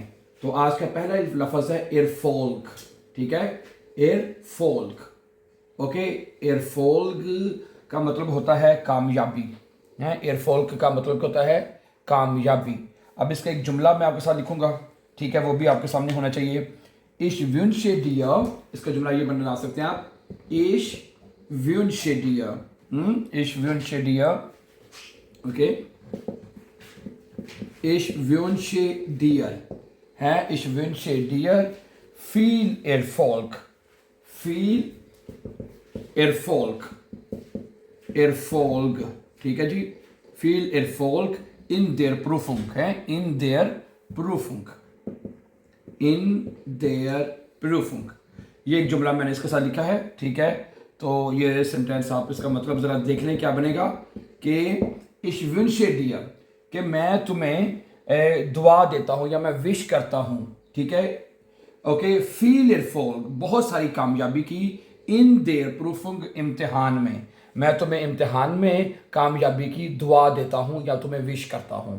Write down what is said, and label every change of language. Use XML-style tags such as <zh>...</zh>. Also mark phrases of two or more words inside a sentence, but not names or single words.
<hi>तो आज का पहला लफ्ज़ है एयरफोल्क। ठीक है, एयरफोल्क। ओके, एयरफोल्क का मतलब होता है कामयाबी। है, एयरफोल्क का मतलब होता है कामयाबी। अब इसका एक जुमला मैं आपके साथ लिखूंगा, ठीक है, वो भी आपके सामने होना चाहिए।</hi> <de>ich wünsche dir,</de> <hi>इसका जुमला ये बना सकते हैं आप,</hi> <de>ich wünsche dir, ich wünsche dir, ओके, ich wünsche dir है, ich wünsche dir viel Erfolg, viel Erfolg, Erfolg,</de> <hi>ठीक है जी,</hi> <de>viel Erfolg in der Prüfung है, in der Prüfung, in der Prüfung।</de> <hi>ये एक जुमला मैंने इसके साथ लिखा है। ठीक है, तो ये सेंटेंस आप इसका मतलब ज़रा देख लें क्या बनेगा कि</hi> <de>ich wünsche dir,</de> <hi>कि मैं तुम्हें दुआ देता हूँ या मैं विश करता हूँ। ठीक है, ओके,</hi> <de>viel Erfolg,</de> <hi>बहुत सारी कामयाबी की,</hi> <de>in der Prüfung,</de> <hi>इम्तिहान में, मैं तुम्हें इम्तिहान में कामयाबी की दुआ देता हूँ या तुम्हें विश करता हूँ।</hi>